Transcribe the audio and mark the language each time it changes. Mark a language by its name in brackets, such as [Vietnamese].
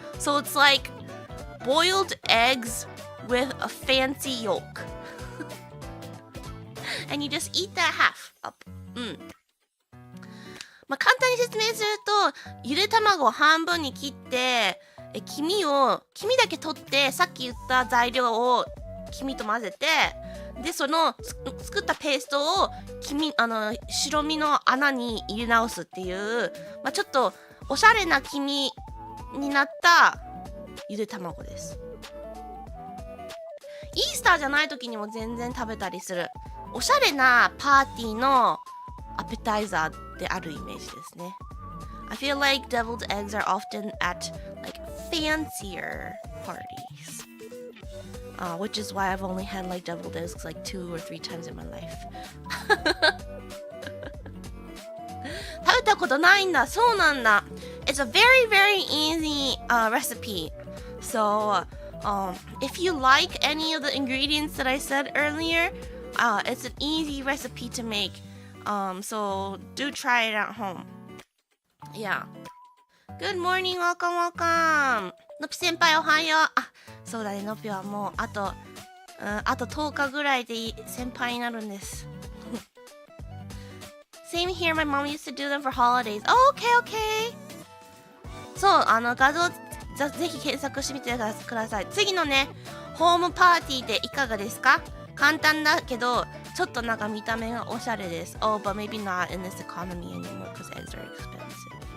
[English] So it's like boiled eggs with a fancy yolk. And you just eat that half up. [Japanese] まあ、簡単に説明すると、ゆで卵を半分に切って、黄身だけ取って、さっき言った材料を黄身と混ぜて、で、その作ったペーストを白身の穴に入れ直すっていう、まあ、ちょっとおしゃれな黄身になったゆで卵です。イースターじゃない時にも全然食べたりする。おしゃれなパーティーのアペタイザーであるイメージですね。 [English] I feel like deviled eggs are often at like fancier parties, which is why I've only had like deviled eggs like 2 or 3 times in my life. [Japanese] 食べたことないんだ。そうなんだ。 [English] It's a very, very easy recipe. So, if you like any of the ingredients that I said earlier, it's an easy recipe to make. So do try it at home. Yeah. Good morning, welcome, welcome. [Japanese] のぴ先輩おはよう。あ、そうだね、のぴはもうあと10日ぐらいで先輩になるんです。 [English] Same here, my mom used to do them for holidays. Oh, okay, okay. [Japanese] そう、画像ぜひ検索してみてください。次のね、ホームパーティーでいかがですか？簡単だけど、ちょっとなんか見た目がおしゃれです。 [English] Oh, but maybe not in this economy anymore because eggs are expensive.